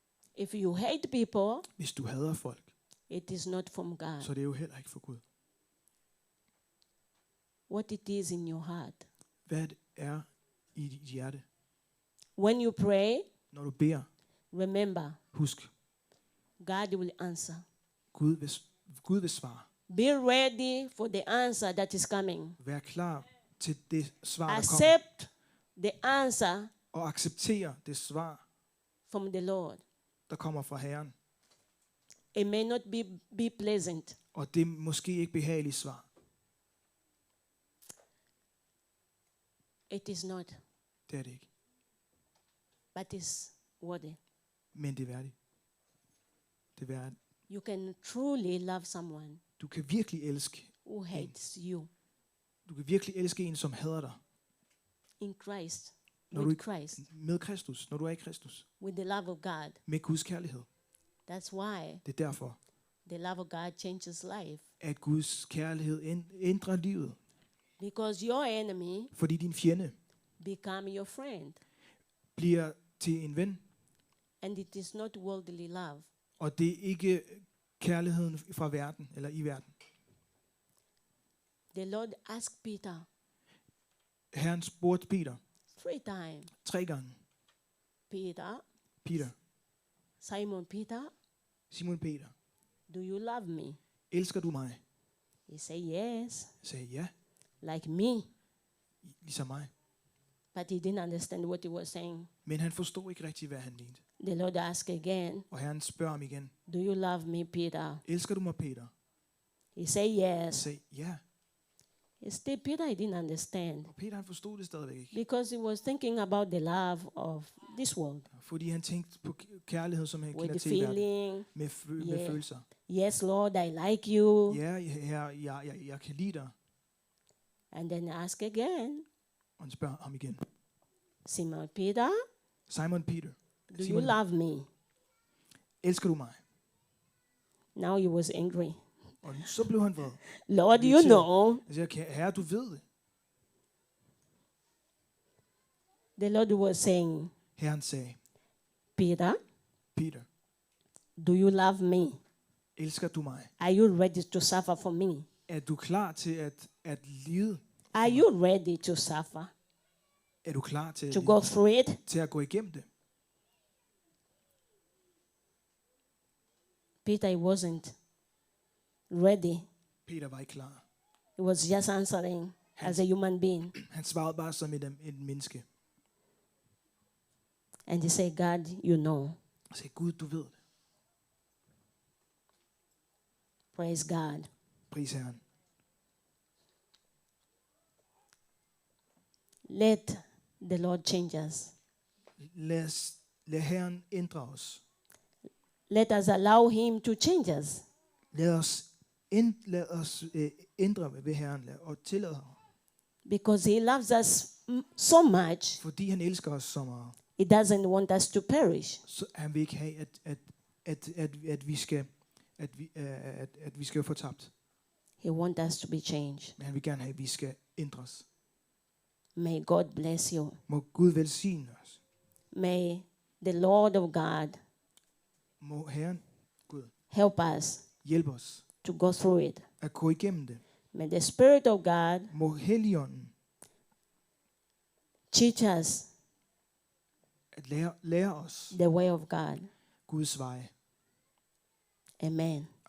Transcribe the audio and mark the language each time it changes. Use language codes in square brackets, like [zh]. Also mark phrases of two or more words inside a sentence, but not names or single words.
[en] If you hate people, [da] Hvis du hader folk, [en] it is not from God. [da] så er det jo heller ikke for Gud. [en] What it is in your heart. [da] Hvad det er i dit hjerte. [en] When you pray, [da] Når du beder, [en] remember, [da] husk, [en] God will answer. [da] Gud vil svare. [en] Be ready for the answer that is coming. [da] Vær klar til det svar, der kommer. [en] Accept the answer [da] Og acceptere det svar, [en] from the Lord. [da] der kommer fra Herren. [en] It may not be pleasant. [da] Og det er måske ikke behageligt svar. [en] It is not, [da] Det er det ikke. [en] but it's worthy. [da] Men det er værdigt. Det er værdigt. [en] You can truly love someone [da] Du kan virkelig elske. [en] who hates you [da] Du kan virkelig elske en, som hader dig. [en] in Christ, [da] Når [en] with [da] du- [en] Christ, [da] Med Kristus, når du er i Kristus. [en] with the love of God. [da] Med Guds kærlighed. [en] That's why [da] Det er derfor, [en] the love of God changes life. [da] at Guds kærlighed ændrer livet. [en] Because your enemy [da] Fordi din fjende [en] become your friend. [da] bliver til en ven. [en] And it is not worldly love. [da] Og det er ikke kærligheden fra verden, eller i verden. [en] The Lord asked Peter [da] Herren spurgte Peter [en] 3 times, [da] 3 gange. [en] Peter, [da] Peter, [en] Simon Peter, [da] Simon Peter, [en] do you love me? [da] elsker du mig? [en] He said yes, [da] Jeg sagde ja, [en] like me. [da] ligesom mig. [en] But he didn't understand what he was saying. [da] Men han forstod ikke rigtigt, hvad han mente. [en] The Lord asked again, [da] Og Herren spørger ham igen. [en] do you love me, Peter? [da] Elsker du mig, Peter? [en] He said [da] Jeg [en] yes. [da] sagde ja. [en] Still, Peter, he didn't understand [da] Og Peter han forstod det stadigvæk ikke. [en] because he was thinking about the love of this world [da] Fordi han tænkte på kærlighed, som han [en] with [da] kender [en] the [da] til i verden. [en] feeling. [da] Med [en] Yeah. [da] følelser. [en] Yes, Lord, I like you. [da] Ja, Herre, jeg kan lide dig. [en] And then ask again, [da] Og han spørger ham igen. [en] Simon Peter, [da] Simon Peter, [en] do you [da] Simon, [en] love me? [da] elsker du mig? [en] Now he was angry. [da] Og så blev han vred. [en] Lord, you [da] Irriteret. [en] know. [da] Jeg siger, Herre, du ved det. [en] The Lord was saying, [da] Herren sagde, [en] Peter, [da] Peter, [en] do you love me? [da] elsker du mig? [en] Are you ready to suffer for me? [da] Er du klar til at lide? [en] Are you ready to suffer? [da] Er du klar til, [en] To go through it? [da] til at gå igennem det? [en] Peter he wasn't ready. [da] Peter var ikke klar. [en] He was just answering as a human being. [da] Han svarede bare som et menneske. [en] And he said, God, you know. [da] Han sagde, Gud, du ved det. [en] Praise God. [da] Pris Herren. [en] Let the Lord change us. [da] Lad Herren ændre os. [en] Let us allow him to change us. [da] Lad os ændre ved Herren og tillade ham. [en] Because he loves us so much, [da] Fordi han elsker os så meget. [en] he doesn't want us to perish. [da] Så han vil ikke have, at vi skal få tabt. [en] He wants us to be changed. [da] Men han vil gerne have, at vi skal ændres. [en] May God bless you. [da] Må Gud velsigne os. [en] May the Lord of God [da] Må Herren, Gud, [en] help us [da] hjælpe os [en] to go through it. [da] at gå igennem det. [en] May the Spirit of God [da] Må Helligånden [en] teach us [da] at lære os [en] the way of God. [da] Guds veje. Amen.